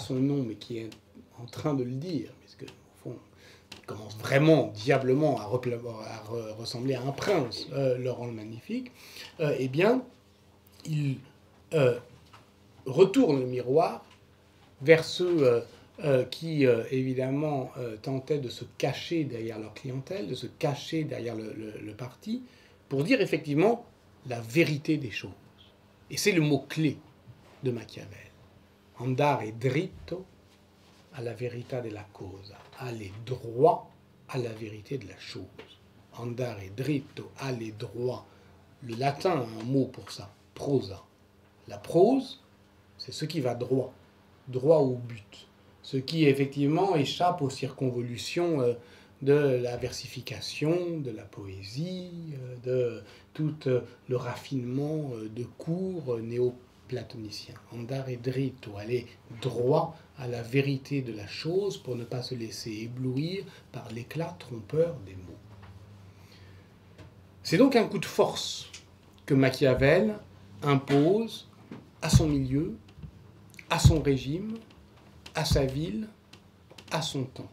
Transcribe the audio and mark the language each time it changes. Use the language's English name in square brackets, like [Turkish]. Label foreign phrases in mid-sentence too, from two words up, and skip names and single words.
[French] son nom mais qui est en train de le dire, puisque au fond il commence vraiment diablement à ressembler à un prince, Laurent le Magnifique, eh bien il retourne le miroir vers ceux qui, évidemment, tentaient de se cacher derrière leur clientèle, de se cacher derrière le parti, pour dire effectivement la vérité des choses. Et c'est le mot-clé de Machiavel. [Italian] Andare dritto alla verità della cosa. [French] Aller droit à la vérité de la chose. [Italian] Andare dritto, [French] aller droit. Le latin a un mot pour ça, prosa. La prose, c'est ce qui va droit au but. Ce qui, effectivement, échappe aux circonvolutions de la versification, de la poésie, de tout le raffinement de cours néo-platoniciens. [Italian] Andare dritto, [French] aller droit à la vérité de la chose pour ne pas se laisser éblouir par l'éclat trompeur des mots. C'est donc un coup de force que Machiavel impose à son milieu, à son régime, à sa ville, à son temps.